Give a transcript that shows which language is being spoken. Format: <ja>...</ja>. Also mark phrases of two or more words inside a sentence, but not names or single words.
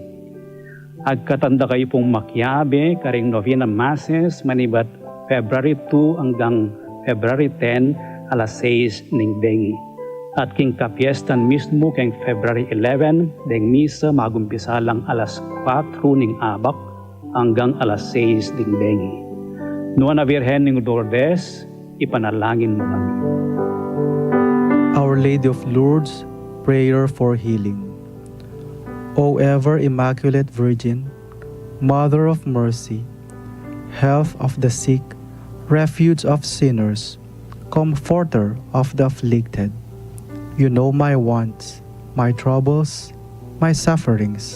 <pam>Agkatanda kayo pong makyabe, karing novena masses, manibat February 2 hanggang February 10, alas 6 ning bengi. At king kapiestan mismo kay February 11, deng misa magumpisa lang alas 4 ning abak hanggang alas 6 ning bengi. Nuana Virgen ning Lourdes,</pam> <tl>ipanalangin mo kami.</tl> <en>Our Lady of Lourdes, prayer for healing. O ever Immaculate Virgin, Mother of Mercy, health of the sick, refuge of sinners, comforter of the afflicted, you know my wants, my troubles, my sufferings.</en>